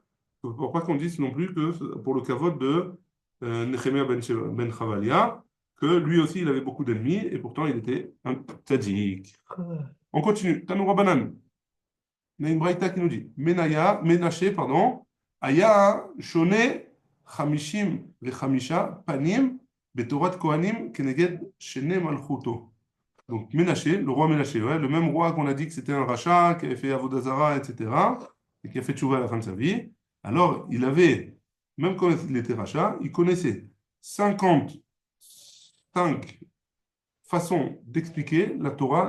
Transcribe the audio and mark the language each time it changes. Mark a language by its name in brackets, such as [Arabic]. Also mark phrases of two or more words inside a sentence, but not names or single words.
[French] Pour pas qu'on dise non plus que pour le kavod de Nechemia ben Chavalia, que lui aussi il avait beaucoup d'ennemis et pourtant il était un tzaddik. On continue. [Hebrew] תנו רבנן. [French] Il y a une braïta qui nous dit Menaché, pardon, [Hebrew] היה שונה חמישים וחמשה פנים בתורת כהנים כנגד שני מלכותו. [French] Donc Ménaché, le roi Ménaché, ouais, le même roi qu'on a dit que c'était un rachat, qui avait fait Avodazara, etc., et qui a fait tchouva à la fin de sa vie. Alors, il avait, même quand il était rachat, il connaissait 55 façons d'expliquer la Torah.